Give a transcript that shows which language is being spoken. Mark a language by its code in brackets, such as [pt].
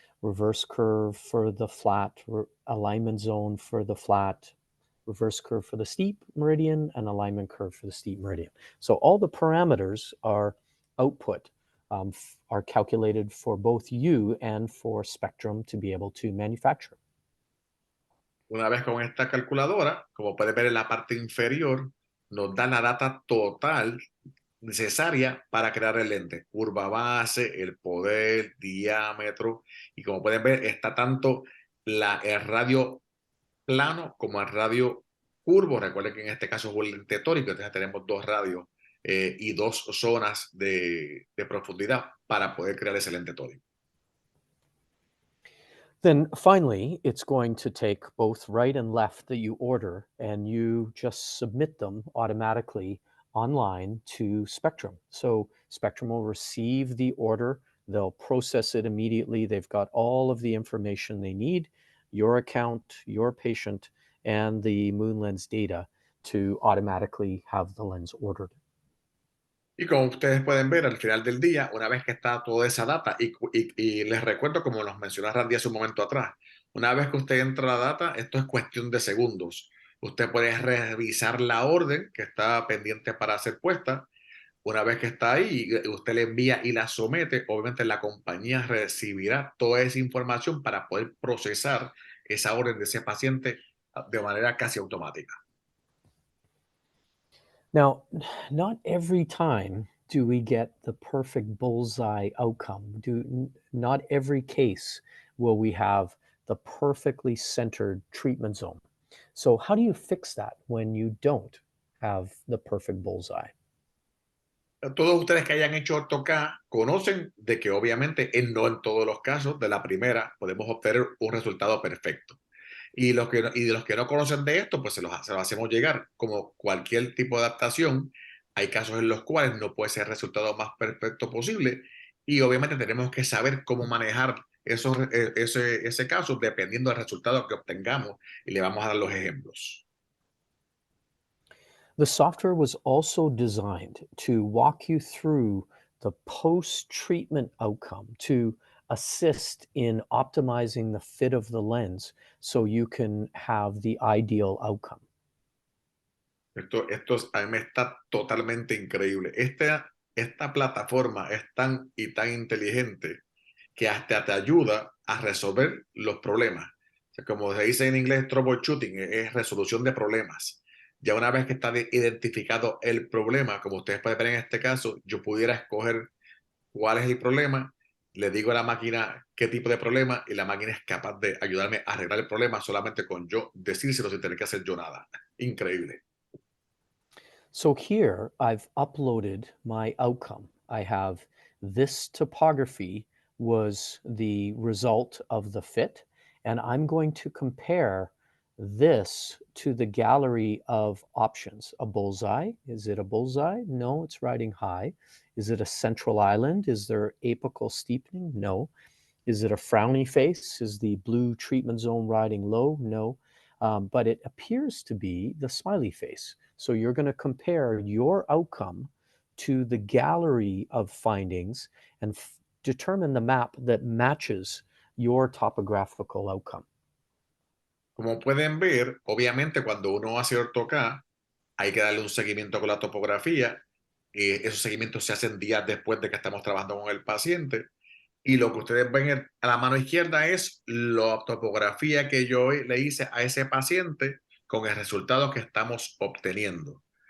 [en] reverse curve for the flat, alignment zone for the flat, reverse curve for the steep meridian, and alignment curve for the steep meridian. So all the parameters are output, are calculated for both you and for Spectrum to be able to manufacture. [es] Una vez con esta calculadora, como puedes ver en la parte inferior, nos da la data total necesaria para crear el lente. Curva base, el poder, diámetro. Y como pueden ver, está tanto el radio plano como el radio curvo. Recuerden que en este caso es un lente tórico, entonces tenemos dos radios y dos zonas de profundidad para poder crear ese lente tórico. [en] Then finally, it's going to take both right and left that you order, and you just submit them automatically online to Spectrum. So Spectrum will receive the order, they'll process it immediately. They've got all of the information they need, your account, your patient, and the Moonlens data to automatically have the lens ordered. [es] Y como ustedes pueden ver, al final del día, una vez que está toda esa data, y les recuerdo, como nos mencionó Randy hace un momento atrás, una vez que usted entra la data, esto es cuestión de segundos. Usted puede revisar la orden que está pendiente para ser puesta. Una vez que está ahí, usted le envía y la somete, obviamente la compañía recibirá toda esa información para poder procesar esa orden de ese paciente de manera casi automática. [en] Now, not every time do we get the perfect bullseye outcome. Not every case will we have the perfectly centered treatment zone. So, how do you fix that when you don't have the perfect bullseye? [es] Todos ustedes que hayan hecho Ortho-k conocen de que obviamente no en todos los casos de la primera podemos obtener un resultado perfecto. Y de los que no conocen de esto, pues se lo hacemos llegar. Como cualquier tipo de adaptación, hay casos en los cuales no puede ser el resultado más perfecto posible y obviamente tenemos que saber cómo manejar ese caso dependiendo del resultado que obtengamos y le vamos a dar los ejemplos. [en] The software was also designed to walk you through the post treatment outcome to assist in optimizing the fit of the lens so you can have the ideal outcome. [es] A mí me está totalmente increíble. Esta plataforma es tan y tan inteligente que hasta te ayuda a resolver los problemas. O sea, como se dice en inglés, troubleshooting, es resolución de problemas. Ya una vez que está identificado el problema, como ustedes pueden ver en este caso, yo pudiera escoger cuál es el problema, le digo a la máquina qué tipo de problema y la máquina es capaz de ayudarme a arreglar el problema solamente con yo decírselo sin tener que hacer yo nada. Increíble. [en] So here I've uploaded my outcome. I have this topography was the result of the fit, and I'm going to compare this to the gallery of options. A bullseye. Is it a bullseye? No, it's riding high. Is it a central island? Is there apical steepening? No. Is it a frowny face? Is the blue treatment zone riding low? No. But it appears to be the smiley face. So you're going to compare your outcome to the gallery of findings and determine the map that matches your topographical outcome. [es] Como pueden ver, obviamente cuando uno hace Ortho-k, hay que darle un seguimiento con la topografía. Esos seguimientos se hacen días después de que estamos trabajando con el paciente. Y lo que ustedes ven a la mano izquierda es la topografía que yo le hice a ese paciente con el resultado que estamos obteniendo.